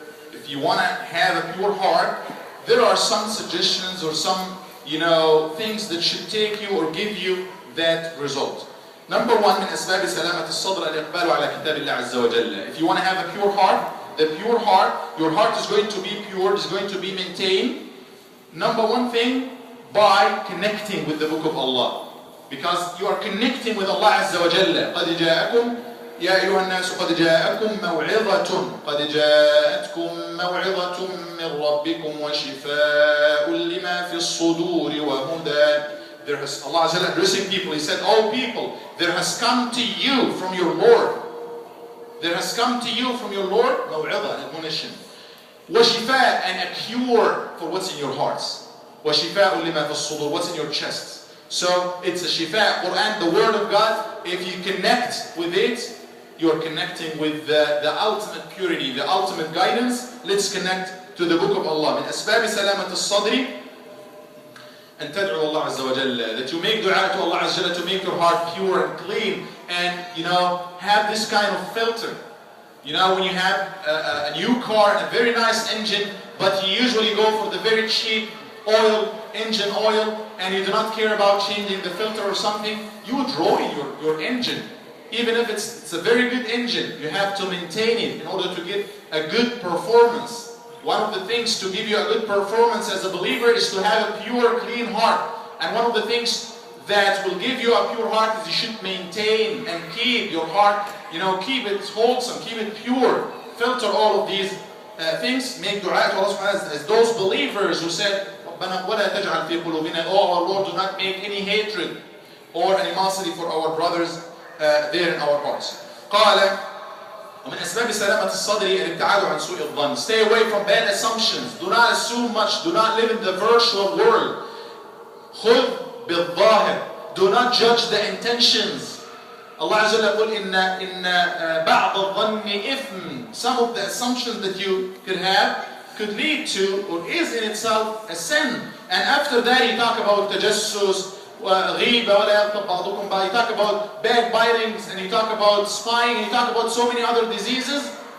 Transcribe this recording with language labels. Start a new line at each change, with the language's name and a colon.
English: If you want to have a pure heart, there are some suggestions or some things that should take you or give you that result. Number one,
Arabic: من أسباب سلامة الصدر الإقبال على كتاب الله عز وجل.
English: If you want to have a pure heart, your heart is going to be pure, is going to be maintained. Number one thing, by connecting with the book of Allah. Because you are connecting with Allah عز وجل.
Arabic: قد جاءكم يا أيها الناس قد جاءتكم موعظة من ربكم وشفاء لما في الصدور وهدى.
English: There has, Allah Azza wa Jalla addressing people, He said, "Oh people, there has come to you from your Lord. There has come to you from your Lord, موعظة, admonition. وشفاء, and a cure for what's in your hearts.
Arabic: وشفاء لما في الصدور,
English: what's in your chest. So it's a shifa, Quran, the word of God. If you connect with it, you're connecting with the ultimate purity, the ultimate guidance. Let's connect to the book of Allah.
Arabic: من أسباب سلامة الصدر أن تدعو الله عز وجل.
English: That you make dua to Allah عز وجل to make your heart pure and clean, and have this kind of filter. When you have a new car and a very nice engine, but you usually go for the very cheap engine oil, and you do not care about changing the filter or something, you would ruin your engine. Even if it's a very good engine, you have to maintain it in order to get a good performance. One of the things to give you a good performance as a believer is to have a pure, clean heart. And one of the things that will give you a pure heart is you should maintain and keep your heart, keep it wholesome, keep it pure. Filter all of these things. Make dua to Allah subhanahu wa ta'ala as those believers who said,
Arabic: رَبَّنَا وَلَا تَجْعَلْ فِي قُلُوبِنَا,
English: oh our Lord, do not make any hatred or animosity for our brothers there in our hearts.
Arabic: قال ومن أسباب سلامة الصدر الابتعاد عن سوء الظن.
English: Stay away from bad assumptions. Do not assume much. Do not live in the virtual world.
Arabic: خذ بالظاهر.
English: Do not judge the intentions.
Arabic: Allah Azza wa Jalla يقول إن بعض الظن إثم.
English: Some of the assumptions that you could have could lead to or is in itself a sin. And after that you talk about tajassus,
Arabic: غيبة ولا يغتب بعضكم بعض.
English: You talk about backbitings and you talk about spying and you talk about so many other diseases.